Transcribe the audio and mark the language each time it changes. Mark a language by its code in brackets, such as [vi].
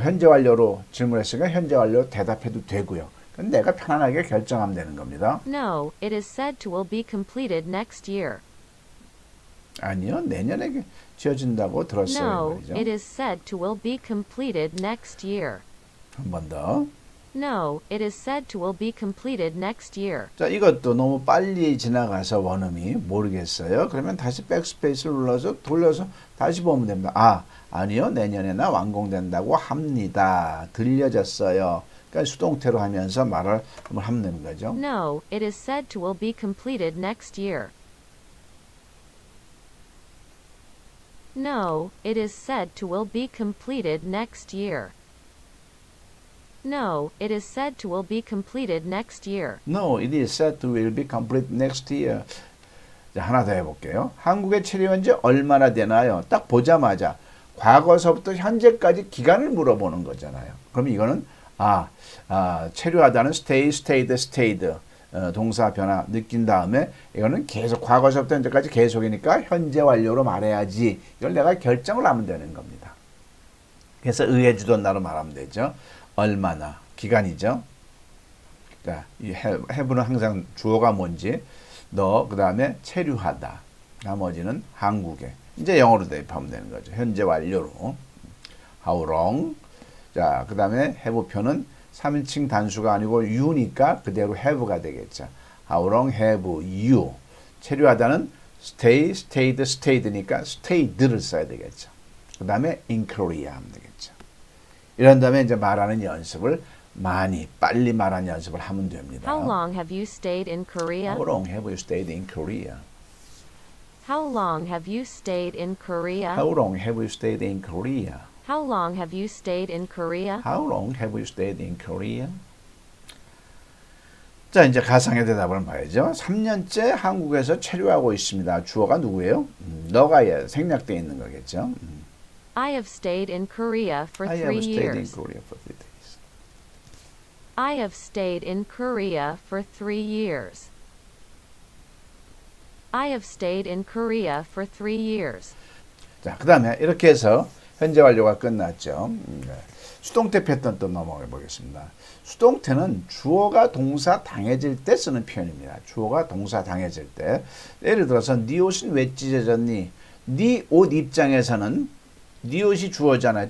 [ko] 현재 완료로 질문했으니까 현재 완료 대답해도 되고요. 그건 내가 편안하게 결정하면 되는 겁니다. [en] No, it is said to will be completed next year. [ko] 아니요, 내년에 지어진다고 들었어요. [en] No, [ko] 말이죠. [en] it is said to will be completed next year. [ko] 한 번 더. [en] No, it is said to will be completed next year. [ko] 자, 이것도 너무 빨리 지나가서 원음이 모르겠어요. 그러면 다시 백스페이스를 눌러서 돌려서 다시 보면 됩니다. 아니요, 내년에나 완공된다고 합니다. 들려졌어요. 그러니까 수동태로 하면서 말을 한번 하면 되는 거죠. [en] No, it is said to will be completed next year. No, it is said to will be completed next year. No, it is said to will be completed next year. No, it is said to will be complete next year. [ko] 자, 하나 더 해볼게요. 한국에 체류한 지 얼마나 되나요? 딱 보자마자 과거서부터 현재까지 기간을 물어보는 거잖아요. 그럼 이거는 체류하다는 stay, stayed, stayed 동사 변화 느낀 다음에 이거는 계속 과거서부터 현재까지 계속이니까 현재 완료로 말해야지. 이걸 내가 결정을 하면 되는 겁니다. 그래서 의해주던 나로 말하면 되죠. 얼마나 기간이죠. 그러니까 이 have는 항상 주어가 뭔지 그 다음에 체류하다. 나머지는 한국에. 이제 영어로 대입하면 되는 거죠. 현재 완료로. [en] How long? [ko] 자, 그 다음에 have 표는 3인칭 단수가 아니고 you니까 그대로 have가 되겠죠. [en] How long have you? [ko] 체류하다는 stay, stayed, stayed니까 stayed를 써야 되겠죠. 그 다음에 [en] in Korea [ko] 하면 되겠죠. 이런 다음에 이제 말하는 연습을 빨리 말하는 연습을 하면 됩니다. [en] How long have you stayed in Korea? How long have you stayed in Korea? How long have you stayed in Korea? How long have you stayed in Korea? How long have you stayed in Korea? How long have you stayed in Korea? [ko] 자, 이제 가상의 대답을 봐야죠. 3년째 한국에서 체류하고 있습니다. 주어가 누구예요? 너가 생략되어 있는 거겠죠. [en] I have stayed in Korea for I 3 have stayed in years. Korea for 3 days. I have stayed in Korea for 3 years. I have stayed in Korea for 3 years. [ko] 자, 그 다음에 이렇게 해서 현재 완료가 끝났죠. 수동태 패턴 또 넘어가 보겠습니다. 수동태는 주어가 동사 당해질 때 쓰는 표현입니다. 주어가 동사 당해질 때. 예를 들어서 네 옷은 왜 찢어졌니? 네 옷 입장에서는 네 옷이 주어잖아요.